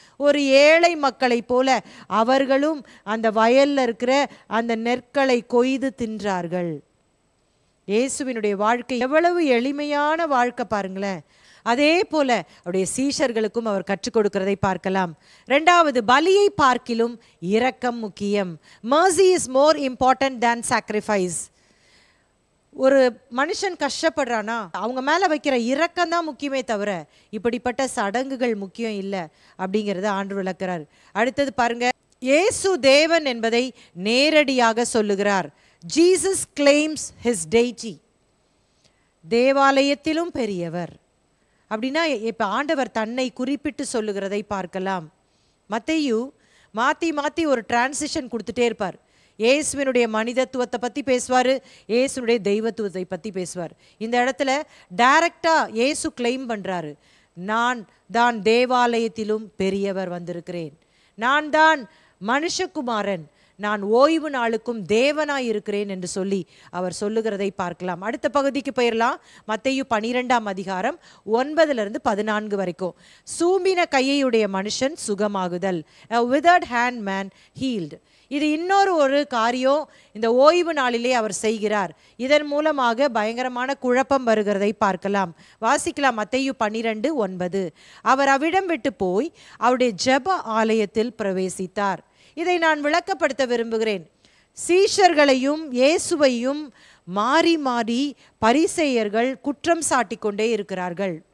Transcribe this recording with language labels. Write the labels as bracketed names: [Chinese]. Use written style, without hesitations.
[Tamil] ஒரு ஏழை மக்களை போல அவர்களும் அந்த வயல்ல இருக்கிற அந்த நெற்களை கொய்து தின்றார்கள். இயேசுவினுடைய வாழ்க்கை எவ்வளவு எளிமையான வாழ்க்கை பாருங்களேன். அதே போல அவருடைய சீஷர்களுக்கும் அவர் கற்றுக் கொடுக்கிறதை பார்க்கலாம். இரண்டாவது, பலியை பார்க்கிலும் இரக்கம் முக்கியம். [English] mercy is more important than sacrifice. [Tamil] ஒரு மனுஷன் கஷ்டப்படுறானா அவங்க மேல வைக்கிற இரக்கம் தான் முக்கியமே தவிர இப்படிப்பட்ட சடங்குகள் முக்கியம் இல்லை அப்படிங்கிறத ஆண்டவர் விளக்குறார். அடுத்தது பாருங்க, இயேசு தேவன் என்பதை நேரடியாக சொல்லுகிறார். [English] Jesus claims his deity. [Tamil] தேவாலயத்திலும் பெரியவர் அப்படின்னா இப்ப ஆண்டவர் தன்னை குறிப்பிட்டு சொல்லுகிறதை பார்க்கலாம். மத்தேயு மாத்தி ஒரு டிரான்சிஷன் கொடுத்துட்டே இருப்பார். இயேசுவினுடைய மனிதத்துவத்தை பற்றி பேசுவார், இயேசுனுடைய தெய்வத்துவத்தை பற்றி பேசுவார். இந்த இடத்துல டைரக்டா இயேசு கிளைம் பண்ணுறாரு, நான் தான் தேவாலயத்திலும் பெரியவர் வந்திருக்கிறேன், நான் தான் மனுஷகுமாரன், நான் ஓய்வு நாளுக்கும் தேவனாய் இருக்கிறேன் என்று சொல்லி அவர் சொல்லுகிறதை பார்க்கலாம். அடுத்த பகுதிக்கு போயிடலாம். மத்தேயு 12ஆம் அதிகாரம் 9-14 வரைக்கும். சூம்பின கையுடைய மனுஷன் சுகமாகுதல், [English] a withered hand man healed. [Tamil] இது இன்னொரு காரியம் இந்த ஓய்வு நாளிலே அவர் செய்கிறார். இதன் மூலமாக பயங்கரமான குழப்பம் வருகிறதை பார்க்கலாம். வாசிக்கலாம். மத்தேயு 12:9. அவர் அவ்விடம் விட்டு போய் அவருடைய ஜெப ஆலயத்தில் பிரவேசித்தார். இதை நான் விளக்கப்படுத்த விரும்புகிறேன். சீஷர்களையும் இயேசுவையும் மாறி மாறி பரிசேயர்கள் குற்றம் சாட்டி கொண்டே இருக்கிறார்கள்.